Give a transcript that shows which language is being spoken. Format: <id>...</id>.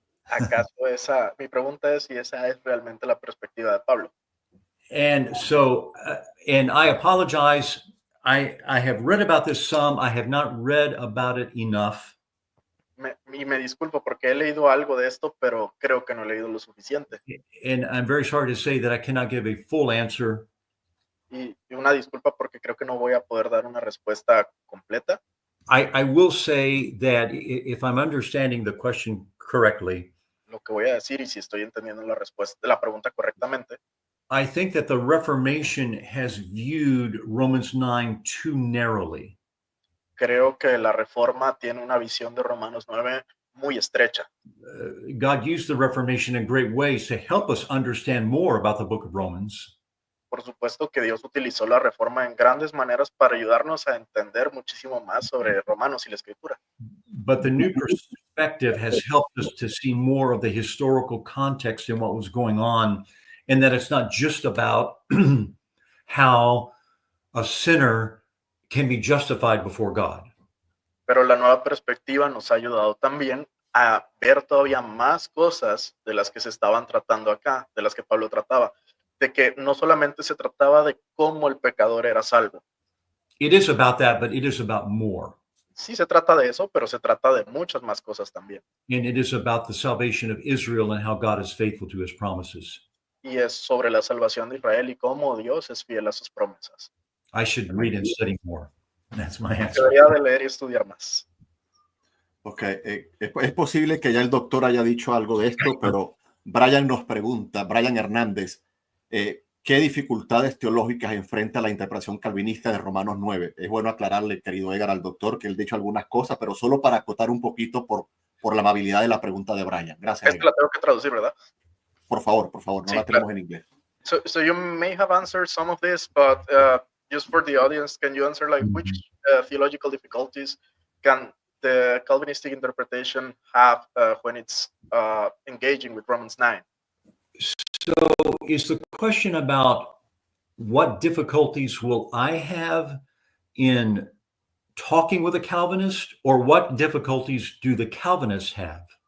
<es>¿Acaso mi pregunta es si esa es realmente la perspectiva de Pablo?</es> <en>And so, and I apologize. I have read about this some. I have not read about it enough.</en> <es>Y me disculpo porque he leído algo de esto, pero creo que no he leído lo suficiente.</es> <en>And I'm very sorry to say that I cannot give a full answer.</en> <es>Y una disculpa porque creo que no voy a poder dar una respuesta completa.</es> <en>I will say that if I'm understanding the question correctly,</en> <es>Lo que voy a decir, y si estoy entendiendo la pregunta correctamente,</es> <en>I think that the Reformation has viewed Romans 9 too narrowly.</en> <es>creo que la Reforma tiene una visión de Romanos 9 muy estrecha.</es> <en>God used the Reformation in great ways to help us understand more about the book of Romans.</en> <es>Por supuesto que Dios utilizó la Reforma en grandes maneras para ayudarnos a entender muchísimo más sobre Romanos y la Escritura.</es> <en>But the new perspective has helped us to see more of the historical context in what was going on, and that it's not just about how a sinner can be justified before God.</en> <es>Pero la nueva perspectiva nos ha ayudado también a ver todavía más cosas de las que se estaban tratando acá, de las que Pablo trataba. de que no solamente se trataba de cómo el pecador era salvo.</es> <en>It is about that, but it is about more.</en> <es>Sí se trata de eso, pero se trata de muchas más cosas también.</es> <en>And it is about the salvation of Israel and how God is faithful to his promises.</en> <es>Y es sobre la salvación de Israel y cómo Dios es fiel a sus promesas.</es> <en>I should read and study more. That's my answer.</en> <es>Debería de leer y estudiar más. Ok, es posible que ya el doctor haya dicho algo de esto, pero Brian nos pregunta, Brian Hernández, ¿qué dificultades teológicas enfrenta la interpretación calvinista de Romanos 9? Es bueno aclararle, querido Edgar, al doctor que él ha dicho algunas cosas, pero solo para acotar un poquito por la amabilidad de la pregunta de Brian. Gracias. Esta la tengo que traducir, ¿verdad? Por favor, no Sí, la tenemos en inglés.</es> <en>So you may have answered some of this, but just for the audience, can you answer like which theological difficulties can the Calvinistic interpretation have when it's engaging with Romans 9? So is the question about what difficulties will I have in talking with a Calvinist, or what difficulties do the Calvinists have?</en>